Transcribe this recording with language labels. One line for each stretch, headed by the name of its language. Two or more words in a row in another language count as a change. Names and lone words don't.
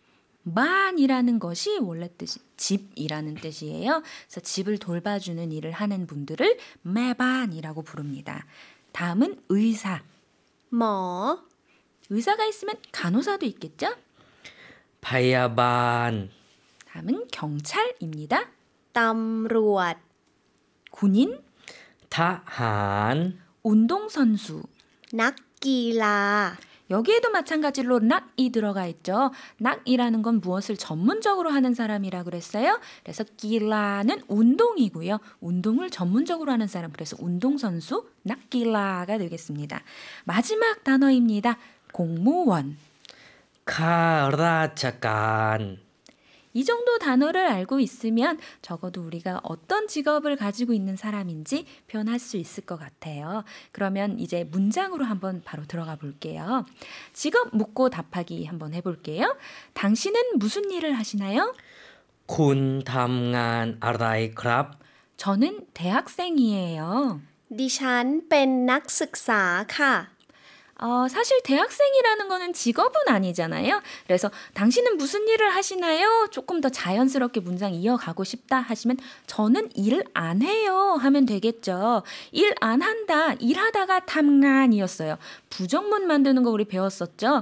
Korean: 만이라는 것이 원래 뜻이 집이라는 뜻이에요. 그래서 집을 돌봐주는 일을 하는 분들을 매반이라고 부릅니다. 다음은 의사.
Thai: หมอ
Korean: 의사가 있으면 간호사도 있겠죠?
Thai: พยาบาล
Korean: 다음은 경찰입니다.
Thai: ตำรวจ
Korean: 군인,
Thai: ทหาร
Korean: 운동선수.
Thai: นักกีฬา
Korean: 여기에도 마찬가지로 낙이 들어가 있죠. 낙이라는 건 무엇을 전문적으로 하는 사람이라 그랬어요. 그래서 길라는 운동이고요. 운동을 전문적으로 하는 사람. 그래서 운동선수 낙길라가 되겠습니다. 마지막 단어입니다. 공무원.
Thai: ข้าราชการ
Korean: 이 정도 단어를 알고 있으면 적어도 우리가 어떤 직업을 가지고 있는 사람인지 표현할 수 있을 것 같아요. 그러면 이제 문장으로 한번 바로 들어가 볼게요. 직업 묻고 답하기 한번 해볼게요. 당신은 무슨 일을 하시나요?
Thai: คุณทำงานอะไรครับ
Korean: 저는 대학생이에요.
Thai: ดิฉันเป็นนักศึกษาค่ะ
Korean: 사실 대학생이라는 거는 직업은 아니잖아요. 그래서 당신은 무슨 일을 하시나요? 조금 더 자연스럽게 문장 이어가고 싶다 하시면 저는 일 안 해요 하면 되겠죠. 일 안 한다. 일하다가 탐간이었어요. 부정문 만드는 거 우리 배웠었죠.